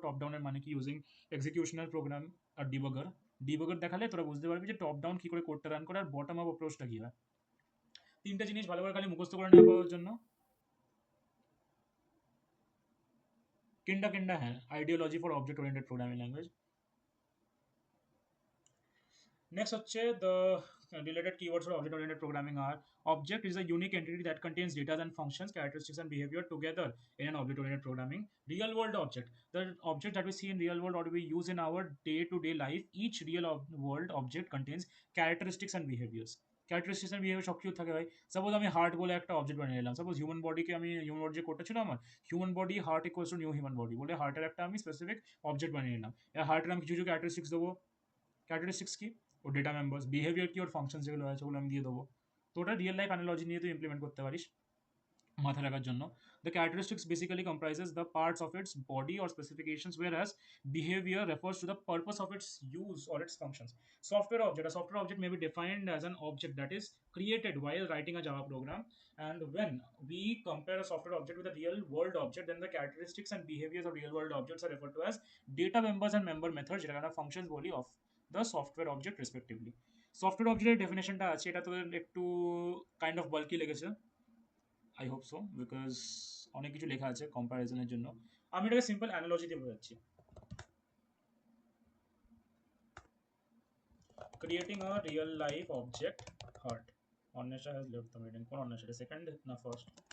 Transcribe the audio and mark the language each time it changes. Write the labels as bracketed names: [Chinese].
[Bangla] Top ডাউনের মানে কি, ইউজিং এক্সিকিউশনাল প্রোগ্রাম আর ডিবাগার। ডিবাগার দেখালে তোরা বুঝতে পারবি যে টপ ডাউন কি করে কোডটা রান করে আর বটম আপ অ্যাপ্রোচটা কি হয়। তিনটা জিনিস ভালো করে খালি মুখস্থ করে নেওয়ার জন্য। [English] Kinda হ্যাঁ, ideology for object oriented programming language. Next হচ্ছে the related keywords for object oriented programming are: object is a unique entity that contains data and functions, characteristics and behavior together in an object oriented programming. Real world object, the object that we see in real world or we use in our day to day life. Each real world object contains characteristics and behaviors. [Bangla] Characteristics and behaviour সব কিছু থাকে ভাই। Suppose আমি heart বলে একটা object বানিয়ে নিলাম। Suppose human বডিকে আমি, হিউম্যান বডি যে কোডটা ছিল আমার, human body heart equals to new human body বলে হার্টের একটা আমি স্পেসিফিক অবজেক্ট বানিয়ে নিলাম। এবার হার্টের আমি কিছু কিছু ক্যারেক্টারিস্টিক্স দেবো। ক্যারেক্টারিস্টিক্স কি? ও ডেটা মেম্বার্স। বিহেভিয়ার কি? ওর ফাংশন যেগুলো আছে ওগুলো আমি দিয়ে দেবো। তো ওটা রিয়েল লাইফ অ্যানালজি নিয়ে তুই ইমপ্লিমেন্ট করতে পারিস মাথায় রাখার জন্য। [English] The characteristics basically comprises the parts of its body or specifications, whereas behaviour refers to the purpose of its use or its functions. Software object, a software object may be defined as an object that is created while writing a Java program, and when we compare a software object with a real world object, then the characteristics and behaviors of real world objects are referred to as data members and member methods, [Bangla] যেটা আমরা functions বলি [English] of the software object respectively. [Bangla] Software অবজেক্টের ডেফিনেশনটা আছে, এটা তোদের একটু kind of bulky লেগেছে, [English] I hope so, [Bangla] because অনেক কিছু লেখা আছে কম্প্যারিজনের জন্য। আমি এটাকে সিম্পল অ্যানালজি দিয়ে বোঝাচ্ছি। [English] Creating a real life object heart. Anwesha has left the meeting. [Bangla] কোন অন্বেষা? সেকেন্ড না ফার্স্ট?